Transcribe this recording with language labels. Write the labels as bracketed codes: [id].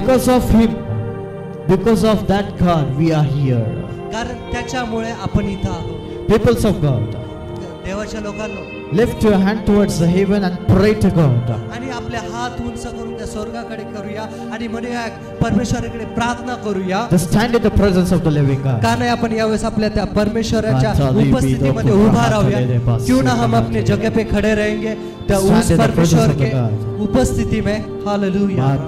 [en] Because of Him, because of that God, we are here. [mr] कारण त्याच्यामुळे आपण इथं आहोत. [en] Peoples of God, [mr] देवाच्या लोकांनो, [en] lift your hand towards the heaven and pray to God. [mr] आणि आपले हात उंच करून त्या स्वर्गाकडे करूया आणि म्हणूया परमेश्वराकडे प्रार्थना करूया. [en] Just stand in the presence of the living God. [mr] का नाही आपण यावेळेस आपल्या त्या परमेश्वराच्या उपस्थितीमध्ये उभा राहूया. [hi] क्यों ना हम अपने जगह पे खड़े रहेंगे उस परमेश्वर के उपस्थिति में. हालेलुया.